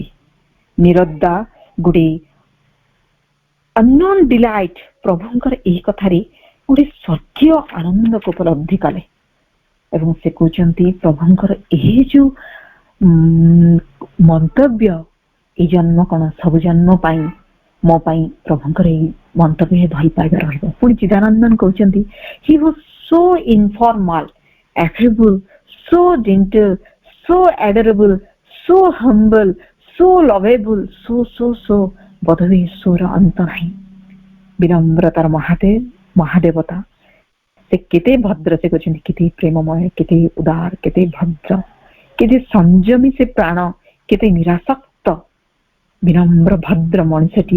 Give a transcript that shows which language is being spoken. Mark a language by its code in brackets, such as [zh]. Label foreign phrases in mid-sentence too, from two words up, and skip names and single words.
[or] ନିରଦ୍ଦା ଗୋଟେ [en] unknown delight [or] ପ୍ରଭୁଙ୍କର ଏହି କଥାରେ ଗୋଟେ ସ୍ୱର୍ଗୀୟ ଆନନ୍ଦକୁ ଉପଲବ୍ଧି କଲେ ଏବଂ ସେ କହୁଛନ୍ତି ପ୍ରଭୁଙ୍କର ଏହି ଯୋଉ ମନ୍ତବ୍ୟ, ଏଇ ଜନ୍ମ କଣ ସବୁ ଜନ୍ମ ପାଇଁ ମୋ ପାଇଁ ପ୍ରଭୁଙ୍କର ଏଇ ମନ୍ତବ୍ୟ ଭଲ ପାଇବା ରହିବ। ପୁଣି ଚିଦାନନ୍ଦନ କହୁଛନ୍ତି, [en] he was so informal, affable, so gentle, so adorable, so humble, so lovable, so [or] ବୋଧହୁଏ ଈଶ୍ୱର ଅନ୍ତ ନାହିଁ। ବିନମ୍ରତାର ମହାଦେବତା ସେ କେତେ ଭଦ୍ର, ସେ କହୁଛନ୍ତି କେତେ ପ୍ରେମମୟ, କେତେ ଉଦାର, କେତେ ଭଦ୍ର, କେତେ ସଂଯମୀ ସେ ପ୍ରାଣ, କେତେ ନିରାସକ୍ତ ବିନମ୍ର ଭଦ୍ର ମଣିଷଟିଏ।